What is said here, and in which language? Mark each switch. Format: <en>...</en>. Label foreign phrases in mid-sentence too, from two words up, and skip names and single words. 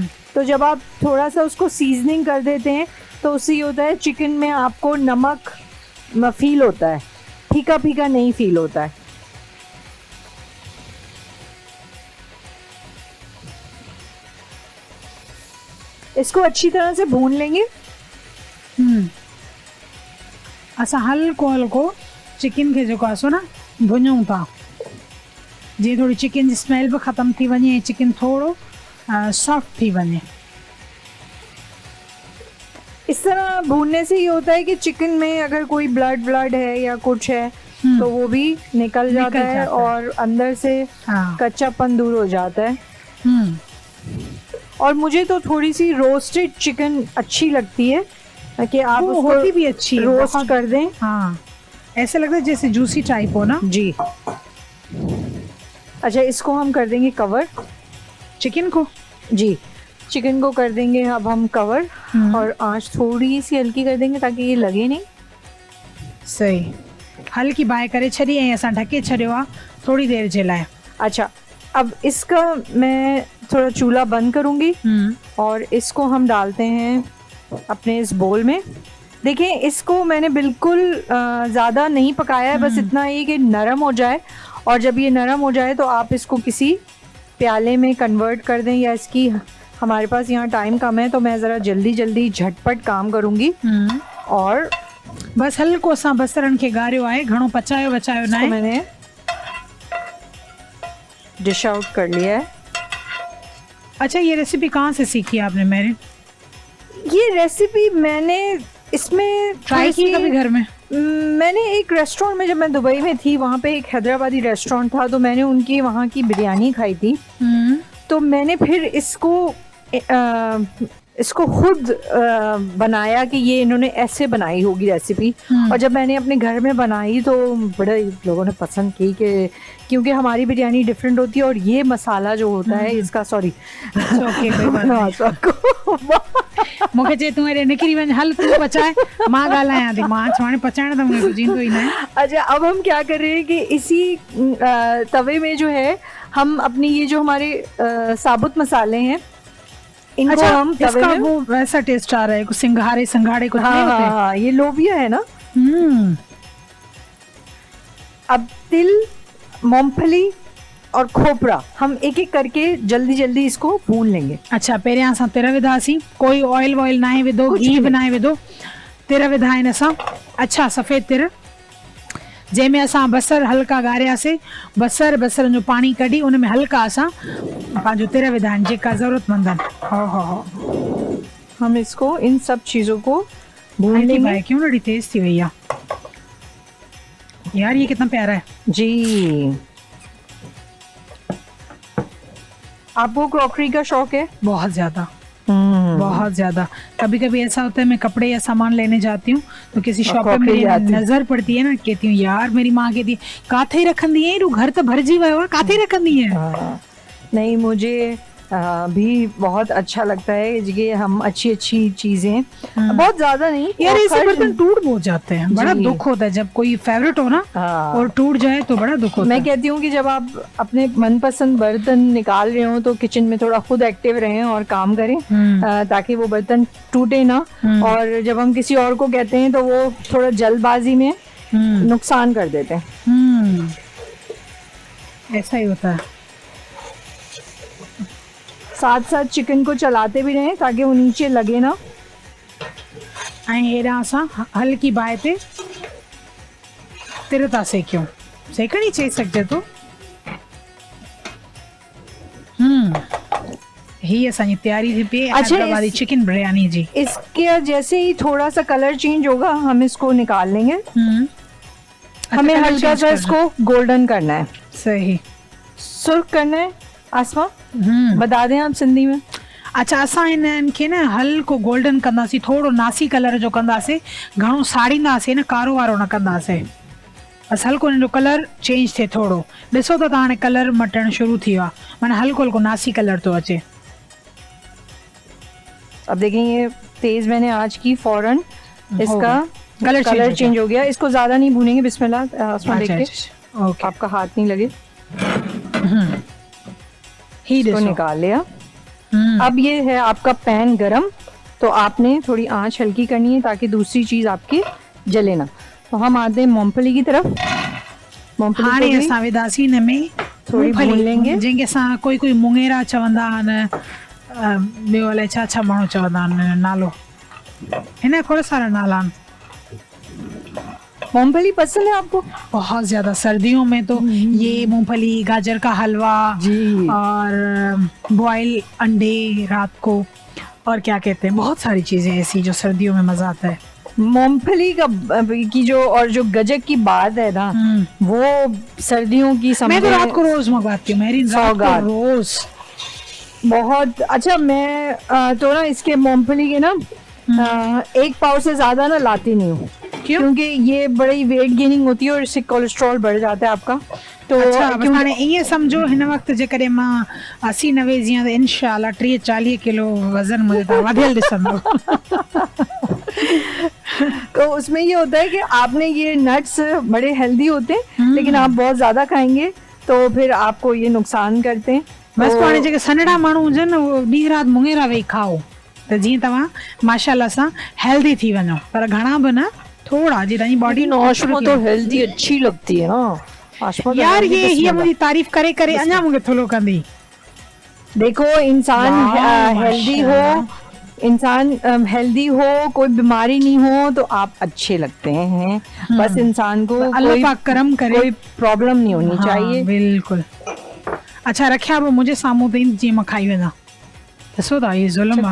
<hi>तो जब आप थोड़ा सा उसको सीजनिंग कर देते हैं तो उससे ये होता है चिकन में आपको नमक फील होता है, फीका फीका नहीं फील होता है। इसको अच्छी तरह से भून लेंगे।</hi> <sd>असां हल्को हल्को चिकन खे जेको आहे सो न भुञूं था, जीअं थोड़ी चिकन जी स्मेल भी ख़त्म थी वञे ऐं चिकन थोड़ो सॉफ्ट थी वञे।</sd> <hi>इस तरह भूनने से ये होता है कि चिकन में अगर कोई ब्लड है या कुछ है तो वो भी निकल जाता है और अंदर से कच्चापन दूर हो जाता है। और मुझे तो थोड़ी सी रोस्टेड चिकन अच्छी लगती है कि आप उसको होती भी अच्छी रोस्ट कर दें। हाँ, ऐसा लगता है जैसे जूसी टाइप हो ना जी। अच्छा, इसको हम कर देंगे कवर, चिकन को। जी, चिकन को कर देंगे अब हम कवर और आंच थोड़ी सी हल्की कर देंगे ताकि ये लगे नहीं।</hi> <sd>सही, हल्की बाय करे छड़ी ऐं असां ढके छड़ियो आ थोड़ी देर जे लाए।</sd> <hi>अच्छा, अब इसका मैं थोड़ा चूल्हा बंद करूंगी और इसको हम डालते हैं अपने इस बोल में। देखिए, इसको मैंने बिल्कुल ज़्यादा नहीं पकाया है, बस इतना ही कि नरम हो जाए। और जब ये नरम हो जाए तो आप इसको किसी प्याले में कन्वर्ट कर दें, या इसकी हमारे पास यहाँ टाइम कम है तो मैं ज़रा जल्दी झटपट काम करूँगी। और</hi> <sd>बस हल्को सा बसरन के गारियो आहे, घणो पचायो बचायो ना है।</sd> <hi>मैंने डिश आउट कर लिया है। अच्छा, ये रेसिपी कहाँ से सीखी आपने मेरे? ये रेसिपी मैंने इसमें ट्राई की कभी घर में? मैंने एक रेस्टोरेंट में, जब मैं दुबई में थी वहाँ पे एक हैदराबादी रेस्टोरेंट था, तो मैंने उनकी वहाँ की बिरयानी खाई थी। तो मैंने फिर इसको खुद बनाया कि ये इन्होंने ऐसे बनाई होगी रेसिपी। और जब मैंने अपने घर में बनाई तो बड़े लोगों ने पसंद की, कि क्योंकि हमारी बिरयानी डिफरेंट होती है और ये मसाला जो होता है इसका, सॉरी</hi> <sd>मूंखे चए तूं हेॾे निकिरी वञ, हल तूं पचाए मां ॻाल्हायां थी, मां हाणे पचाइण त मूंखे कुझु ईंदो ई न आहे।</sd> <hi>अच्छा, अब हम क्या कर रहे हैं कि इसी तवे में जो है हम अपनी ये जो हमारे साबुत मसाले हैं इनको, अच्छा, हम तवे में, वो वैसा टेस्ट आ रहा है, कुछ सिंघाड़े कुछ नहीं होते? हाँ, ये लोबिया है ना। अब तिल, मूंगफली और खोपरा हम एक एक करके जल्दी इसको भून लेंगे। अच्छा,</hi> <sd>पहिरियां असां तिर विधासीं, कोई ऑयल वॉयल ना विधो, घी बि ना विधो, तिर विधा आहिनि असां। अच्छा, सफ़ेद तिर जंहिंमें असां बसर हल्का ॻारियासीं, बसरनि जो पानी कढी उन में हल्का असां पंहिंजो तिर विधा आहिनि जेका ज़रूरतमंद आहिनि। हो</sd> <hi>हम इसको इन सब चीज़ों को भून लेंगे।</hi> <sd>क्यों ॾाढी तेज थी वई आहे यार,</sd> <hi>ये कितना प्यारा है जी। आपको क्रॉकरी का शौक है? बहुत ज्यादा। कभी कभी ऐसा होता है, मैं कपड़े या सामान लेने जाती हूँ तो किसी शॉप पे मेरी नजर पड़ती है ना, कहती हूँ यार मेरी माँ कहती है</hi> <sd>काथे रखंदी है, रू घर तो भरजी वियो आहे, काथे रखंदी है।</sd> <hi>नहीं, मुझे भी बहुत अच्छा लगता है कि हम अच्छी चीजें, बहुत ज्यादा नहीं यार, ऐसे बर्तन टूट बहुत जाते हैं, बड़ा दुख होता है जब कोई फेवरेट हो ना और टूट जाए तो बड़ा दुख होता है। मैं कहती हूँ कि जब आप अपने मनपसंद बर्तन निकाल रहे हो तो किचन में थोड़ा खुद एक्टिव रहें और काम करें, ताकि वो बर्तन टूटे ना। और जब हम किसी और को कहते हैं तो वो थोड़ा जल्दबाजी में नुकसान कर देते हैं। ऐसा ही होता है। साथ चिकन को चलाते भी रहें ताकि वो नीचे लगे ना।</hi> <sd>हेॾां असां हल्की बाहि ते तिर था सेकियूं, सेकणी चई सघिजे थो। ही असांजी तैयारी थी पई हैदराबादी चिकन बिरयानी जी।</sd> <hi>इसके जैसे ही थोड़ा सा कलर चेंज होगा हम इसको निकाल लेंगे। हमें हल्का सा इसको गोल्डन करना है। सही, सुर्ख करना है। आसमा बता दें आप सिंधी में। अच्छा,</hi> <sd>असां इन्हनि खे न हल्को गोल्डन कंदासीं, थोरो नासी कलर जो कंदासीं, घणो साड़ींदासीं न, कारो वारो न कंदासीं, बस हल्को हिन जो कलर चेंज थिए थोरो। ॾिसो त हाणे कलर मटणु शुरू थी वियो आहे, माना हल्को नासी कलर थो अचे।</sd> <hi>अब देखें, ये तेज मैंने आज की, फौरन इसका कलर चेंज हो गया। इसको ज्यादा नहीं भूनेंगे। बिस्मिल्लाह, देख के आपका हाथ नहीं लगे। इसको निकाल लिया। अब ये है आपका पैन गरम, तो आपने थोड़ी आंच हल्की करनी है ताकि दूसरी चीज आपकी जले ना। तो हम आते हैं मूंगफली की तरफ।</hi> <sd>हाणे असां विधासीं हिन में</sd> <hi>थोड़ी भून लेंगे,</hi> <sd>जंहिंखे असां कोई मुंगेरा चवंदा आहिनि, ॿियो अलाए छा माण्हू चवंदा आहिनि, नालो हिन खोड़ सारा नाला आहिनि।</sd> <hi>मूंगफली पसंद है आपको? बहुत ज्यादा, सर्दियों में तो ये मूंगफली, गाजर का हलवा और बॉयल अंडे रात को, और क्या कहते हैं, बहुत सारी चीजें ऐसी जो सर्दियों में मजा आता है। मूंगफली का की जो और जो गजक की बात है ना, वो सर्दियों की मैं तो रात को रोज मंगवाती हूँ, मेरी रात को रोज बहुत अच्छा। मैं तो ना इसके मूंगफली के ना 1 पाव से ज्यादा ना लाती नहीं हूँ, क्योंकि ये बड़ी वेट गेनिंग होती है और इससे कोलेस्ट्रॉल बढ़ जाता है आपका। तो</hi> <sd>अच्छा, बस हाणे ईअं सम्झो हिन वक़्तु जेकॾहिं मां 80-90 जीअं त इंशाल्लाह 30-40 किलो वज़न मुंहिंजो तव्हां वधियल ॾिसंदो।</sd> <hi>तो उसमें ये होता है कि आपने ये नट्स बड़े हेल्दी होते हैं, लेकिन आप बहुत ज्यादा खाएंगे तो फिर आपको ये नुकसान करते हैं।</hi> <sd>बस तो हाणे जेके सनड़ा माण्हू हुजनि उहो ॾींहुं राति मुङेरा वेही खाओ त जीअं तव्हां माशाल्लाह सां हेल्दी थी वञो, पर घणा बि न, थोड़ा जी तव्हांजी बॉडी</sd> <hi>आशमा तो हेल्दी अच्छी लगती है ना आशमा। यार ये मुझे तारीफ करे करे अञा मुझे</hi> <sd>थोलो कंदी।</sd> <hi>देखो इंसान हेल्दी हो, कोई बीमारी नहीं हो तो आप अच्छे लगते हैं। बस इंसान को अल्लाह पाक करम करे, कोई प्रॉब्लम नहीं होनी चाहिए। बिल्कुल। अच्छा रखिया वो मुझे सामू तो जी मैं खाई वेना दसो था ये जुल्म</hi>